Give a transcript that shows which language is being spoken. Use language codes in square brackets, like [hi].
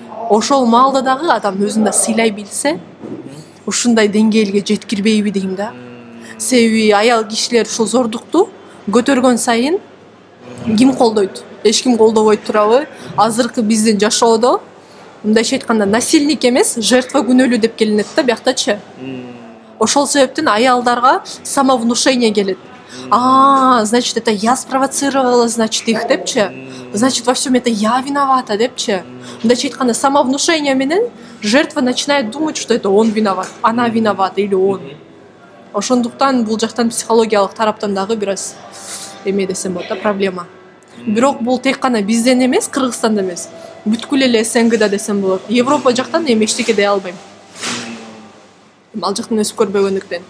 [ky] Ошол маалда дагы адам өзүн да сыйлай билсе, ушундай деңгээлге жеткирбейби дейм да. Себеби аял кишилер ушул зордукту көтөргөн сайын ким колдойт? Эч ким колдобой турабы? Азыркы биздин жашоодо мындайча айтканда насильник эмес, жертва күнөөлүү деп келинет да бияктачы. Ошол себептен аялдарга самовнушение келет. [ru] Значит, это я спровоцировала, значит, их депчи. Значит, во всем это я виновата депчи. [ky] Мындайча айтканда [ru] самовнушение менен жертва начинает думать, что это он виноват, она виновата или он. [ky] Ошондуктан бул жактан психологиялык тараптан дагы бир аз эме десем болот да, проблема. Бирок бул тек гана бизден эмес, Кыргызстанда эмес, бүткүл эле СНГда десем болот. Европа жактан эми эчтеке дей албайм. Ал жактан өсүп көрбөгөндүктөн.